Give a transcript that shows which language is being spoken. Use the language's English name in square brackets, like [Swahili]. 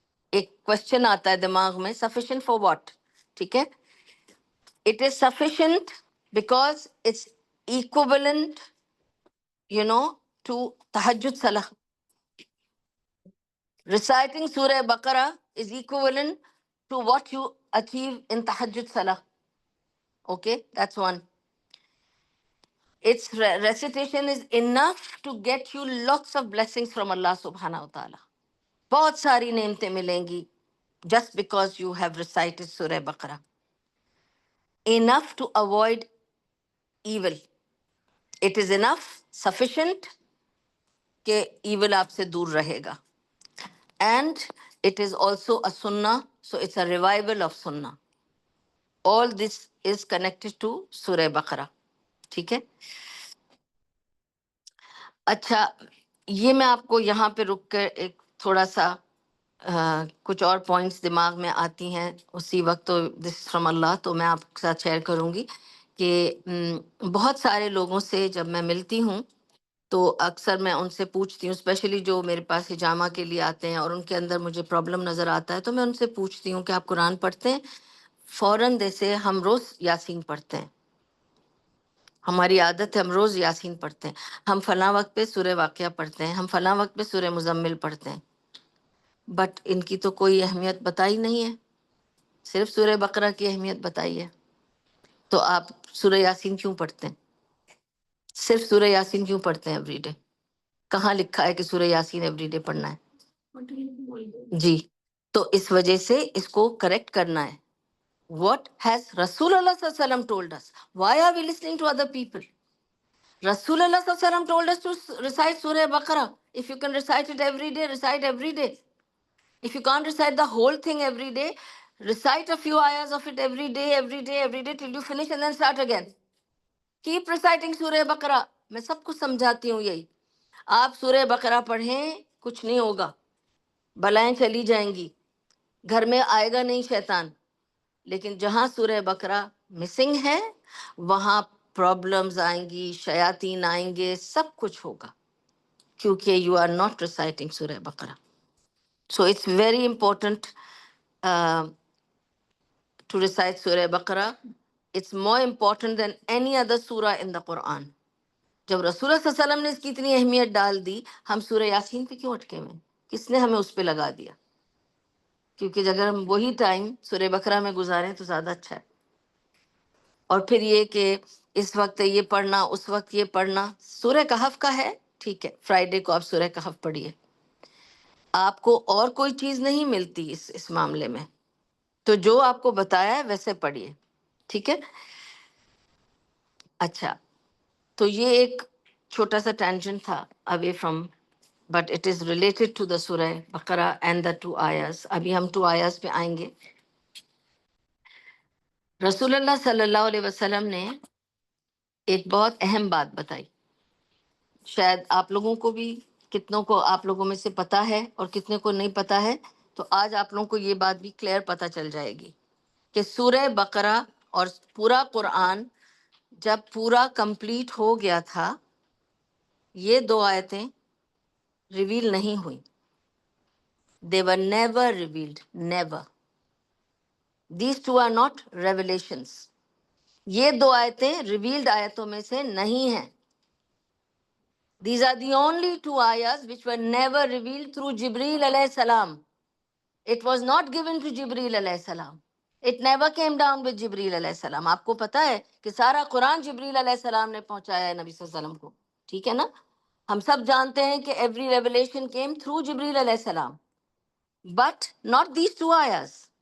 [Urdu] ایک کوشچن آتا ہے دماغ میں, [English] sufficient for what, [Urdu] ٹھیک ہے. [English] It is sufficient because it's equivalent, to tahajjud salah. Reciting Surah Baqarah is equivalent to what you achieve in tahajjud salah. Okay, that's one. Its recitation is enough to get you lots of blessings from Allah subhanahu wa ta'ala. [Urdu] بہت ساری نعمتیں ملیں گی [English] just because you have recited Surah Baqarah. Enough to avoid evil. It is enough, sufficient [Urdu] کہ evil آپ سے دور رہے گا. [English] And it is also a sunnah, so it's a revival of sunnah. All this is connected to Surah Baqarah. [Urdu] ٹھیک ہے. اچھا, یہ میں آپ کو یہاں پہ رک کر ایک تھوڑا سا کچھ اور پوائنٹس دماغ میں آتی ہیں اسی وقت, تو [English] this from Allah, [Urdu] تو میں آپ کے ساتھ شیئر کروں گی کہ بہت سارے لوگوں سے جب میں ملتی ہوں تو اکثر میں ان سے پوچھتی ہوں, اسپیشلی جو میرے پاس ہجامہ کے لیے آتے ہیں اور ان کے اندر مجھے پرابلم نظر آتا ہے, تو میں ان سے پوچھتی ہوں کہ آپ قرآن پڑھتے ہیں؟ فوراً جیسے ہم روز یاسین پڑھتے ہیں, ہماری عادت ہے ہم روز یاسین پڑھتے ہیں, ہم فلاں وقت پہ سورہ واقعہ پڑھتے ہیں, ہم فلاں وقت پہ سورہ مزمل پڑھتے ہیں. بٹ ان کی تو کوئی اہمیت بتائی نہیں ہے, صرف سورہ بقرہ کی اہمیت بتائی ہے. تو آپ سورہ یاسین کیوں پڑھتے ہیں؟ صرف سورہ یاسین کیوں پڑھتے ہیں ایوری ڈے؟ کہاں لکھا ہے کہ سورہ یاسین ایوری ڈے پڑھنا ہے؟ جی, تو اس وجہ سے اس کو کریکٹ کرنا ہے. [English] What has Rasulullah sallallahu alaihi wasallam told us? Why are we listening to other people? Rasulullah sallallahu alaihi wasallam told us to recite Surah Baqarah. If you can recite it every day, recite every day. If you can't recite the whole thing every day, recite a few ayahs of it every day, every day, every day till you finish and then start again. Keep reciting Surah Baqarah. [Urdu] میں سب کو سمجھاتی ہوں یہی, آپ سورہ بقرہ پڑھیں, کچھ نہیں ہوگا, بلائیں چلی جائیں گی, گھر میں آئے گا نہیں شیطان. لیکن جہاں سورہ بقرہ مسنگ ہے وہاں پرابلمز آئیں گی, شیاطین آئیں گے, سب کچھ ہوگا, کیونکہ [English] You are not reciting Surah Baqarah. So it's very important to recite Surah Baqarah. It's more important than any other Surah in the Quran. [Urdu] جب رسول اللہ صلی اللہ علیہ وسلم نے اس کی اتنی اہمیت ڈال دی, ہم سورہ یاسین پہ کیوں اٹکے ہوئے؟ کس نے ہمیں اس پہ لگا دیا؟ کیونکہ اگر ہم وہی ٹائم سورہ بقرہ میں گزاریں تو زیادہ اچھا ہے. اور پھر یہ کہ اس وقت یہ پڑھنا, اس وقت یہ پڑھنا. سورہ کہف کا ہے, ٹھیک ہے, فرائیڈے کو آپ سورہ کہف پڑھیے, آپ کو اور کوئی چیز نہیں ملتی اس معاملے میں, تو جو آپ کو بتایا ہے ویسے پڑھیے, ٹھیک ہے. اچھا, تو یہ ایک چھوٹا سا ٹینجنٹ تھا [English] away from, but it is related to the Surah Baqarah and the 2 ayahs. [Urdu] ابھی ہم 2 ayahs پہ آئیں گے. رسول اللہ صلی اللہ علیہ وسلم نے ایک بہت اہم بات بتائی, شاید آپ لوگوں کو بھی, کتنوں کو آپ لوگوں میں سے پتا ہے اور کتنے کو نہیں پتا ہے, تو آج آپ لوگوں کو یہ بات بھی کلیئر پتہ چل جائے گی کہ سورہ بقرہ اور پورا قرآن جب پورا کمپلیٹ ہو گیا تھا, یہ 2 آیتیں ریویل نہیں ہوئیں. [English] They were never revealed, never. These 2 are not revelations. [Urdu] یہ 2 آیتیں ریویلڈ آیتوں میں سے نہیں ہیں. [English] These are the only 2 ayahs which were never revealed through Jibreel alayhi salam. It was not given to Jibreel alayhi salam. It never came down with Jibreel alayhi salam. [Urdu] آپ کو پتا ہے کہ سارا قرآن جبریل علیہ السلام نے پہنچایا ہے نبی صلی اللہ علیہ وسلم کو, ٹھیک ہے نا. ہم سب جانتے ہیں کہ [English] every revelation came through Jibreel علیہ السلام, but not these 2 ayahs.